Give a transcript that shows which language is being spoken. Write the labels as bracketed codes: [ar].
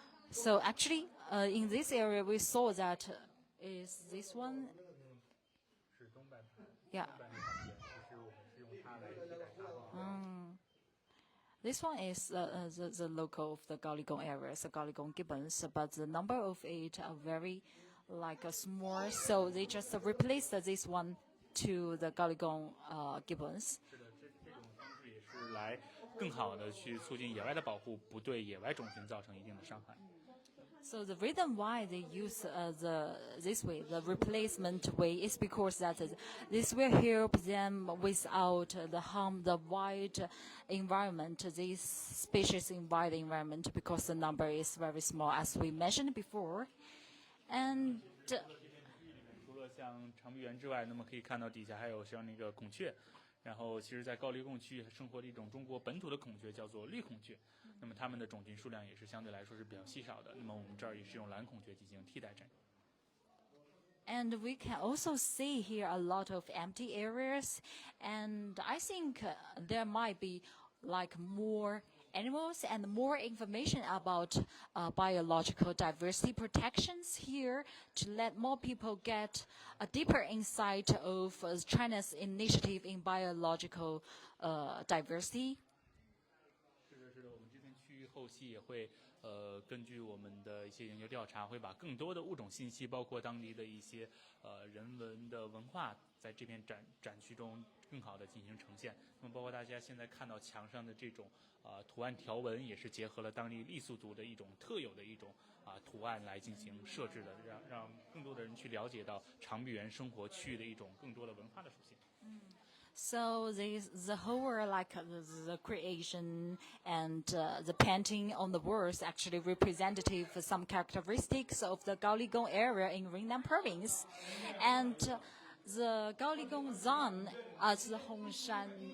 [en] So actually, in this area we saw that is this one. [zh] 是东白眉。 [en] Yeah. [zh] 东白眉长臂猿，其实我们是用它来替代它。 [en] This one is the local of the Gaoligong areas, the Gaoligong gibbons, but the number of it are very small, so they just replaced this one to the Gaoligong gibbons. [zh] 是的，这种方式也是来更好的去促进野外的保护，不对野外种群造成一定的伤害。 [en] So the reason why they use this way, the replacement way, is because that this will help them without the wild environment, this species in wild environment, because the number is very small, as we mentioned before. And [zh] 除了像长臂猿之外，那么可以看到底下还有像那个孔雀。然后，其实，在高黎贡区域生活的一种中国本土的孔雀叫做绿孔雀，那么它们的种群数量也是相对来说是比较稀少的。那么我们这儿也是用蓝孔雀进行替代展。 [en] And we can also see here a lot of empty areas, and I think there might be more animals and more information about biological diversity protections here to let more people get a deeper insight of China's initiative in biological diversity. [zh] 是的，我们这片区域后期也会根据我们的一些研究调查，会把更多的物种信息，包括当地的一些人文的文化，在这片展区中更好的进行呈现。那么包括大家现在看到墙上的这种图案条纹，也是结合了当地傈僳族的一种特有的一种图案来进行设置的，让更多的人去了解到长臂猿生活区域的一种更多的文化的属性。 [en] So the whole the creation and the painting on the walls actually representative of some characteristics of the Gaoligong area in Yunnan province, and the Gaoligong zone as the Hongshan